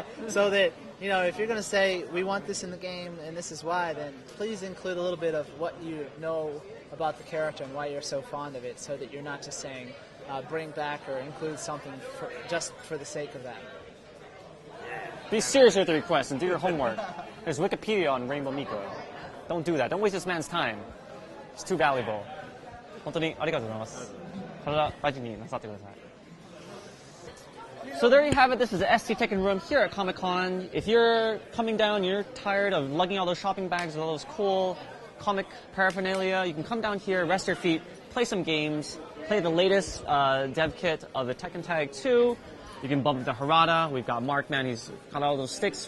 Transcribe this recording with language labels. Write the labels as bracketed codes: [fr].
[en] So that, if you're going to say, we want this in the game and this is why, then please include a little bit of what you know about the character and why you're so fond of it, so that you're not just saying, bring back or include something just for the sake of that. Be serious with the request and do your homework. There's Wikipedia on Rainbow Mika. Don't do that. Don't waste this man's time. It's too valuable. [ja] 本当にありがとうございます。体大事になさってください。 [en] So there you have it. This is the ST Tekken room here at Comic-Con. If you're coming down, you're tired of lugging all those shopping bags with all those cool comic paraphernalia, you can come down here, rest your feet, play some games, play the latest dev kit of the Tekken Tag 2. You can bump into Harada. We've got Markman, he's got all those sticks.